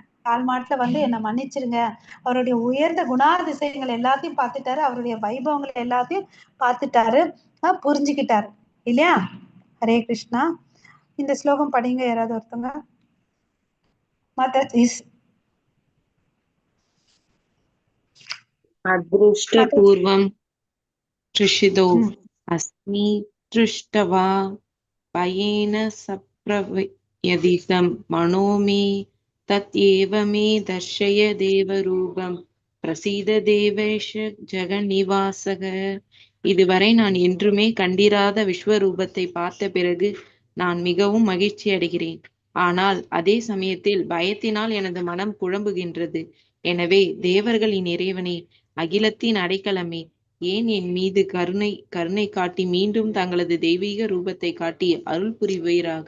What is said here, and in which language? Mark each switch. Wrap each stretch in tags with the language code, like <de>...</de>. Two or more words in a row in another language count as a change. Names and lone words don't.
<ta>கால் மாட்டுல வந்து என்னை மன்னிச்சிருங்க. அவருடைய உயர்ந்த குணாதிசயங்கள் எல்லாத்தையும் பார்த்துட்டாரு. அவருடைய வைபவங்கள் எல்லாத்தையும் பார்த்துட்டாரு. புரிஞ்சுக்கிட்டாரு இல்லையா? ஹரே கிருஷ்ணா. இந்த ஸ்லோகம் படிங்க யாராவது ஒருத்தங்க. மாதாஜிஸ்.</ta> <sa>अदृष्टपूर्वं त्रिषिदौ अस्मि दृष्ट्वा भयेन सप्रवयदिदं मनो मे तत् मे दर्शय देवरूपं प्रसीद देवेश जगन्निवास.</sa> <ta>இதுவரை நான் என்றுமே கண்டிராத விஸ்வரூபத்தை பார்த்த பிறகு நான் மிகவும் மகிழ்ச்சி அடைகிறேன். ஆனால் அதே சமயத்தில் பயத்தினால் எனது மனம் குழம்புகின்றது. எனவே தேவர்களின் இறைவனே, அகிலத்தின் அடைக்கலமே, ஏன் என் மீது கருணை காட்டி மீண்டும் தங்களது தெய்வீக ரூபத்தை காட்டி அருள் புரிவீராக.</ta>